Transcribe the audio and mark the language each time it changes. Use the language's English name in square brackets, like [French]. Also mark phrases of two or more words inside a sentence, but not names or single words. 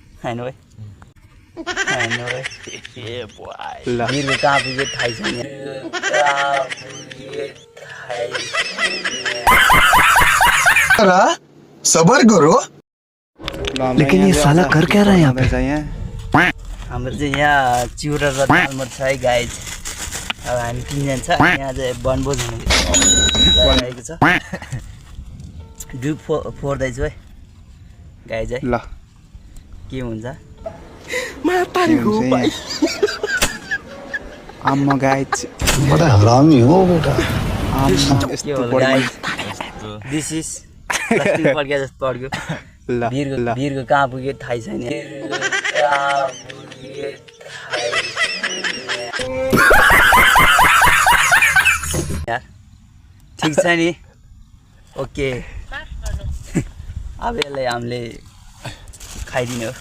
[Nepali] खानु है खानु है बिरको कहाँ पुग्यो थाहै छैन [Hindi] सबर करो लेकिन ये साला कर क्या रहा है यहाँ पे [Nepali] हाम्रो चाहिँ यहाँ चिउरा र दालमोट छ है गाइज अब हामी तिनजना छ यहाँ चाहिँ वनभोज हुनु गइरहेको छ डुब फोर्दैछु है गाइज है ल के हुन्छ आम्मा गाइज [Hindi] बड़ा हरामी हो बेटा [Nepali] के होला गाइज [English] this is plastic [Nepali] पड्क्या जस्तो पड्क्यो बिरको कहाँ पुग्यो थाहै छैन यार ठिक छ नि ओके अब यसलाई हामीले खाइदिने हो